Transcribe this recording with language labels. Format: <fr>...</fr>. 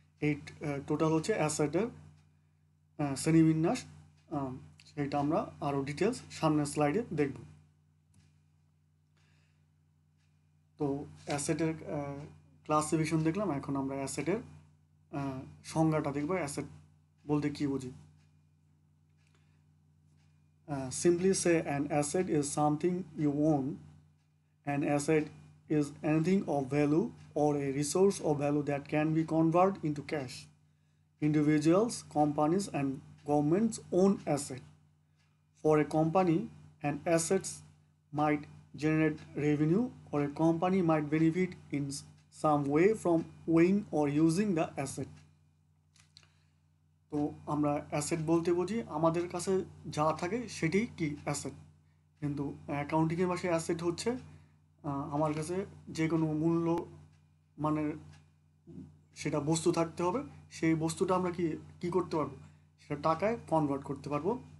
<bn>এই টোটাল হচ্ছে অ্যাসেটের শ্রেণীবিন্যাস। সেটা আমরা আরও ডিটেলস সামনের স্লাইডে দেখব। তো অ্যাসেটের ক্লাসিফিকেশন দেখলাম, এখন আমরা অ্যাসেটের সংজ্ঞাটা দেখব। অ্যাসেট বলতে কী বুঝি?</bn> <en>Simply say an asset is something you own. An asset is anything of value or a resource of value that can be converted into cash. Individuals, companies, and governments own assets. For a company, an asset might generate revenue, or a company might benefit in some way from owning or using the asset.</en> <bn>তো আমরা asset বলতে বুঝি আমাদের কাছে যা থাকে সেটি কি অ্যাসেট। কিন্তু অ্যাকাউন্টিংয়ের ভাষায় অ্যাসেট হচ্ছে আমার কাছে যে কোনো মূল্য মানের সেটা বস্তু থাকতে হবে, সেই বস্তুটা আমরা কি কি করতে পারবো, সেটা টাকায় কনভার্ট করতে পারবো।</bn>